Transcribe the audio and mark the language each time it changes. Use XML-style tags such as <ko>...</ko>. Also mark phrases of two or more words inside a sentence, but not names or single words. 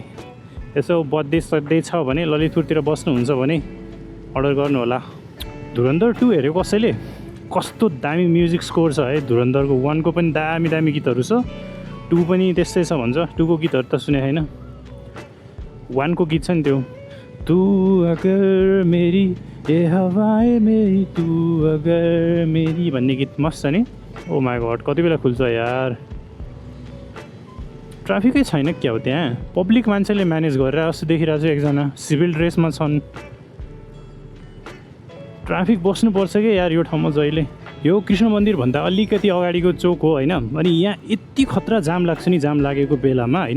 <ne>यसो बर्थडे छ भने ललितपुरतिर बस्नुहुन्छ भने अर्डर गर्नु होला। धुरन्धर 2 हेऱ्यो कसैले, कस्तो दामी म्युजिक स्कोर छ है धुरन्धरको। 1 को पनि दामी गीतहरू छ, 2 पनि त्यस्तै छ भन्छ। 2 को गीतहरू त सुने छैन, 1 को गीत छ नि त्यो,</ne> <hi>तू अगर मेरी ये हवाएं मेरी तू अगर मेरी</hi> <ne>भन्ने गीत मस्त छ नि।</ne> <en>oh my god,</en> <ne>कति बेला खुल्छ यार, ट्राफिकै छैन क्या हो त्यहाँ। पब्लिक मान्छेले म्यानेज गरेर जस्तो देखिरहेको छु, एकजना सिभिल ड्रेसमा छन्। ट्राफिक बस्नुपर्छ कि यार यो ठाउँमा जहिले। यो कृष्ण मन्दिरभन्दा अलिकति अगाडिको चोक हो होइन, अनि यहाँ यति खतरा जाम लाग्छ नि, जाम लागेको बेलामा होइन।</ne>